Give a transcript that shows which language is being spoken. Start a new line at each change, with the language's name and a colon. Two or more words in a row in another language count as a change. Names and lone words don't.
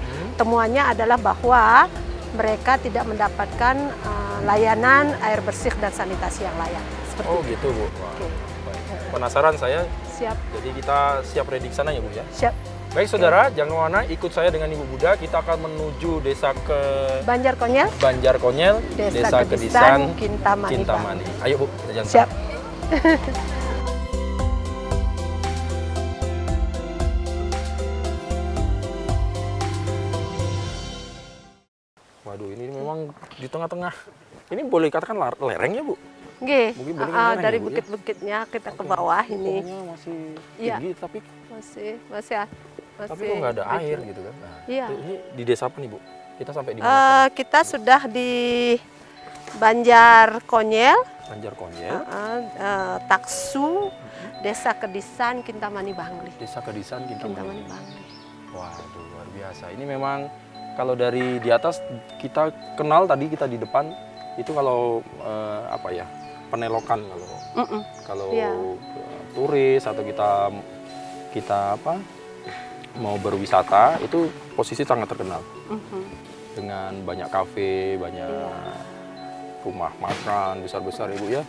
Indonesian: Temuannya adalah bahwa mereka tidak mendapatkan layanan air bersih dan sanitasi yang layak. Seperti Oh itu. gitu, Bu. Wah, Oke. baik. Penasaran saya, Siap. jadi kita siap ready ke sana ya, Bu ya? Siap. Baik saudara, jangan kemana, ikut saya dengan Ibu Buda. Kita akan menuju desa ke Banjar Konyel, Banjar Konyel, Desa Kedisan, Kintamani. Kintamani. Ayo, Bu, kita jalan. Siap. Waduh, ini memang di tengah-tengah. Ini boleh dikatakan lereng ya, Bu? Nggih, Mungkin boleh lereng dari ya, Bu, ya? bukit-bukitnya kita ke bawah ini. Pohonnya masih Iya. tinggi, tapi Masih kok nggak ada air kecil. gitu kan? Nah, Iya. Ini di desa apa nih, Bu? Kita sampai di mana? Kita sudah di Banjar Konyel, Banjar Konyel, Taksu, Desa Kedisan, Kintamani Bangli. Desa Kedisan, Kintamani Kintamani. Bangli. Waduh, luar biasa. Ini memang kalau dari di atas kita kenal tadi, kita di depan itu kalau Penelokan kalau Iya. turis atau kita mau berwisata itu posisi sangat terkenal dengan banyak kafe, banyak rumah makan besar-besar, Ibu ya.